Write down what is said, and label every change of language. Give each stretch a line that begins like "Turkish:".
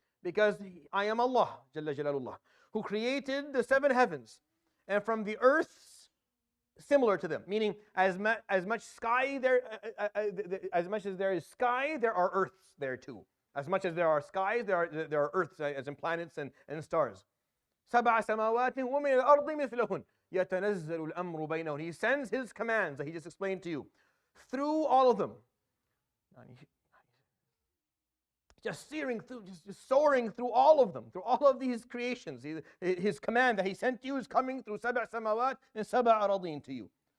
English: Because I am Allah, Jalla Jalalullah, who created the 7 heavens, and from the earths similar to them, meaning as much sky there, as much as there is sky, there are earths there too. As much as there are skies, there are earths, as in planets and stars.
Arabic: سبع سماوات ومن الأرض مثلهن يتنزل الأمر بينهن.
English: He sends his commands that he just explained to you through all of them. Just searing through, just soaring through all of them, through all of these creations. His command that he sent to you is coming through سبع سماوات and سبع أراضين to you.